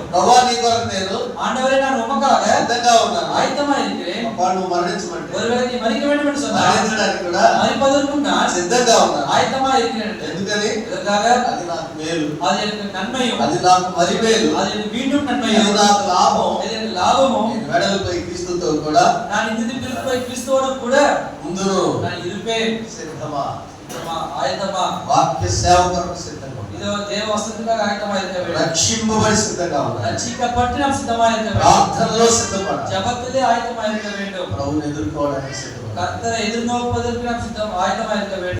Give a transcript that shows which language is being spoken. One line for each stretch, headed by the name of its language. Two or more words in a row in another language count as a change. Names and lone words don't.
Telugu: ప్రభా నీ కొరకు నేను
Tamil: ஆண்டவரே நான் உமக்காக
Telugu: సిద్ధంగా ఉన్నాను.
Tamil: ஆயத்தமா இருக்கிறேன்.
Telugu: అప్పుడు నువ్వు మరణించమంటే
Tamil: ஒருவேளை நீ மறிக்க வேண்டும் என்று சொன்னால்
Telugu: మరణించడానికి కూడా
Tamil: மறிப்பதற்கும் நான்
Telugu: సిద్ధంగా ఉన్నాను.
Tamil: ஆயத்தமா இருக்கிறேன்.
Telugu: ఎందుకని?
Tamil: இதற்காக
Telugu: అది నాకు మేలు,
Tamil: அது எனக்கு நன்மையும்,
Telugu: అది నాకు మరి మేలు,
Tamil: அது எனக்கு மீண்டும்
Telugu: ఇది
Tamil: நன்மையும்,
Telugu: నాకు లాభం.
Tamil: அது எனக்கு லாபமும்.
Telugu: నేను వెడలపై క్రీస్తుతో కూడా
Tamil: நான் இந்த திருப்பை கிறிஸ்துவோடு கூட
Telugu: ముందును
Tamil: நான் இருப்பேன்.
Telugu: సిద్ధమా,
Tamil: ஆயத்தமா,
Telugu: వాక్య సేవ కొరకు సిద్ధంగా ఉన్నాను.
Tamil: இதோ தேவ வசனத்துக்காக ஆயத்தமா இருக்க வேண்டும்.
Telugu: రక్షింపబడి సిద్ధంగా ఉన్నాను.
Tamil: ரட்சிக்கப்பட்டு நாம் சித்தமா இருக்க வேண்டும்.
Telugu: ప్రార్థనలో సిద్ధపడాలి.
Tamil: ஜெபத்திலே ஆயத்தமா இருக்க வேண்டும்.
Telugu: ప్రభువుని ఎదుర్కోవడానికి సిద్ధపడాలి.
Tamil: கர்த்தரை எதிர்நோக்குவதற்கு நாம் ஆயத்தமா இருக்க வேண்டும்.